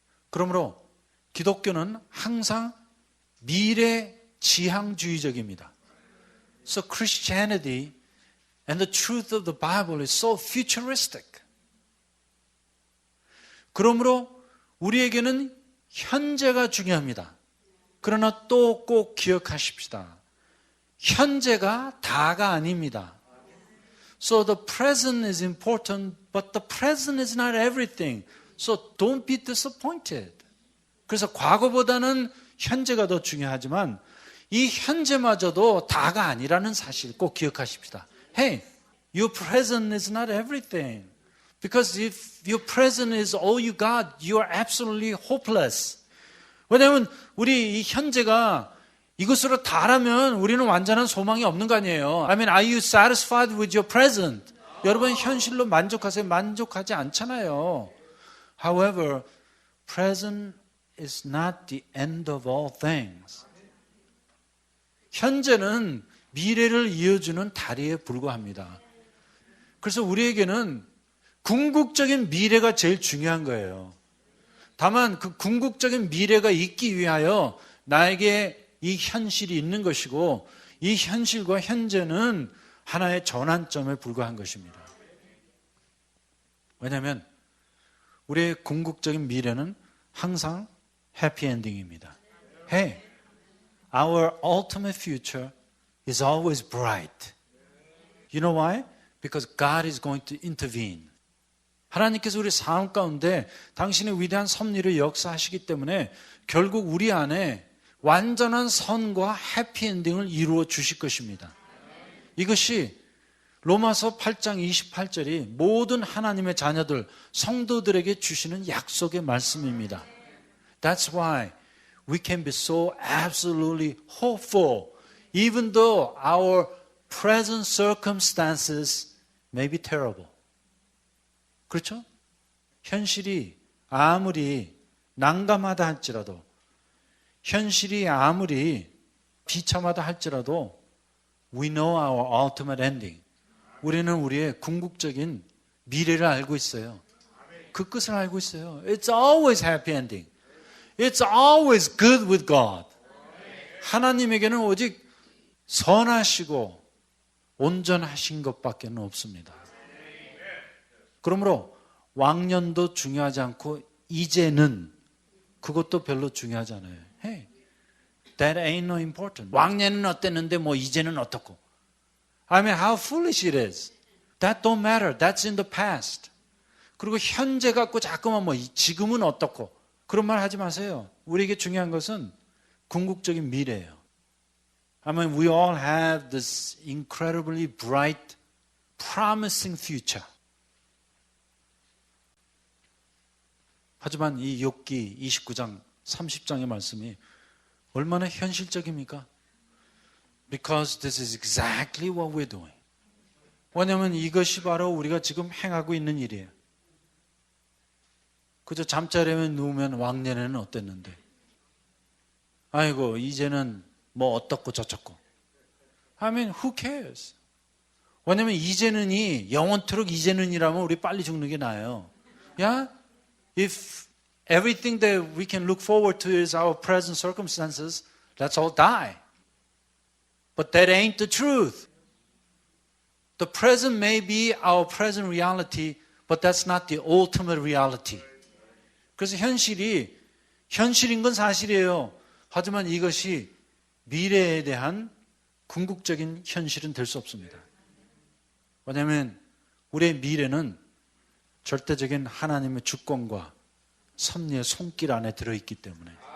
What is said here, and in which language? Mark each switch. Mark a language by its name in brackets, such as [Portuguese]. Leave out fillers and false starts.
[Korean] 그러므로 기독교는 항상 미래지향주의적입니다. [English] So Christianity and the truth of the Bible is so futuristic. [Korean] 그러므로 우리에게는 현재가 중요합니다. 그러나 또 꼭 기억하십시다. 현재가 다가 아닙니다. [English] So the present is important, but the present is not everything. So don't be disappointed. [Korean] 그래서 과거보다는 현재가 더 중요하지만 이 현재마저도 다가 아니라는 사실 꼭 기억하십시다. [English] Hey, your present is not everything. Because if your present is all you got, you are absolutely hopeless. [Korean] 왜냐하면 우리 이 현재가 이것으로 다라면 우리는 완전한 소망이 없는 거 아니에요. [English] I mean, are you satisfied with your present? [Korean] 여러분 현실로 만족하세요? 만족하지 않잖아요. [English] However, present is not the end of all things. [Korean] 현재는 미래를 이어주는 다리에 불과합니다. 그래서 우리에게는 궁극적인 미래가 제일 중요한 거예요. 다만 그 궁극적인 미래가 있기 위하여 나에게 이 현실이 있는 것이고 이 현실과 현재는 하나의 전환점에 불과한 것입니다. 왜냐하면 우리의 궁극적인 미래는 항상 해피엔딩입니다. [English] Hey, our ultimate future is always bright. You know why? Because God is going to intervene. [Korean] 하나님께서 우리 삶 가운데 당신의 위대한 섭리를 역사하시기 때문에 결국 우리 안에 완전한 선과 해피엔딩을 이루어 주실 것입니다. 이것이 로마서 8장 28절이 모든 하나님의 자녀들, 성도들에게 주시는 약속의 말씀입니다. [English] That's why we can be so absolutely hopeful even though our present circumstances may be terrible. [Korean] 그렇죠? 현실이 아무리 난감하다 할지라도 현실이 아무리 비참하다 할지라도 [English] We know our ultimate ending. [Korean] 우리는 우리의 궁극적인 미래를 알고 있어요. 그 끝을 알고 있어요. [English] It's always happy ending. It's always good with God. [Korean] 하나님에게는 오직 선하시고 온전하신 것밖에 없습니다. 그러므로 왕년도 중요하지 않고 이제는 그것도 별로 중요하지 않아요. [English] Hey, that ain't no important. [Korean] 왕년은 어땠는데 뭐 이제는 어떻고. [English] I mean, how foolish it is. That don't matter. That's in the past. [Korean] 그리고 현재 갖고 자꾸만 뭐 지금은 어떻고 그런 말 하지 마세요. 우리에게 중요한 것은 궁극적인 미래예요. [English] I mean, we all have this incredibly bright, promising future. [Korean] 하지만 이 욥기 29장, 30장의 말씀이 얼마나 현실적입니까? [English] Because this is exactly what we're doing. [Korean] 왜냐하면 이것이 바로 우리가 지금 행하고 있는 일이에요. 그저 잠자리에 누우면 왕년에는 어땠는데 아이고 이제는 뭐 어떻고 저쩌고 [English] I mean, who cares? [Korean] 왜냐면 이제는이 영원토록 이제는이라면 우리 빨리 죽는 게 나아요. [English] Yeah? If everything that we can look forward to is our present circumstances, let's all die. But that ain't the truth. The present may be our present reality, but that's not the ultimate reality. [Korean] 그래서 현실인 건 사실이에요. 하지만 이것이 미래에 대한 궁극적인 현실은 될 수 없습니다. 왜냐하면 우리의 미래는 절대적인 하나님의 주권과 섭리의 손길 안에 들어있기 때문에.